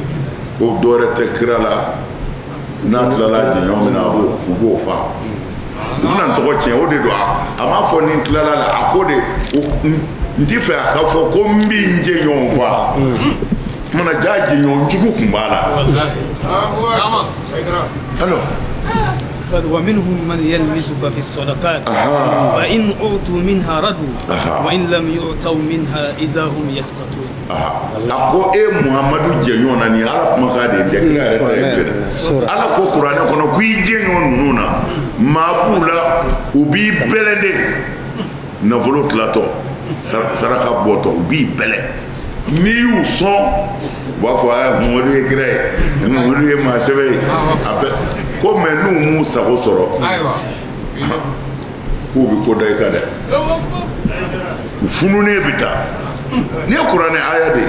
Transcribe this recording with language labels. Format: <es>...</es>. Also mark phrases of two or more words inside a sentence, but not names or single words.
<bm>ko dɔwɛrɛ tɛ kira la n'a tilala jɛɲɔgɔn min na u b'o fa u bɛna n tɔgɔ tiɲɛ o de don a m'a fɔ ni n tilala la a ko de n tɛ fɛ a ka fɔ ko n bɛ n jɛɲɔgɔn fa kumana jaa jɛɲɔgɔn jugu tun b'a la alors</bm> <ar>ومنهم من يلمزك في الصدقات فإن أعطوا منها ردوا وإن لم يعطوا منها إذا هم يسخطون</ar> <bm>ako muhammadu jɛɲɔgɔn na nin ala kumakan de ye kira yɛrɛ ta ye bilen ala ko kuranɛ kɔnɔ ko i jɛɲɔgɔn ninnu na maa b'u la u b'i bɛlɛn nafolo tilatɔ saraka bɔtɔ u b'i bɛlɛn n'i y'u sɔn u b'a fɔ mamadu ye kira ye mamadu ye maa sɛbɛ ye a bɛ ko mɛ n'u m'u sago sɔrɔ k'u bɛ ko da i kan dɛ u fununen bɛ taa ni ye kuranɛ aya de ye</bm>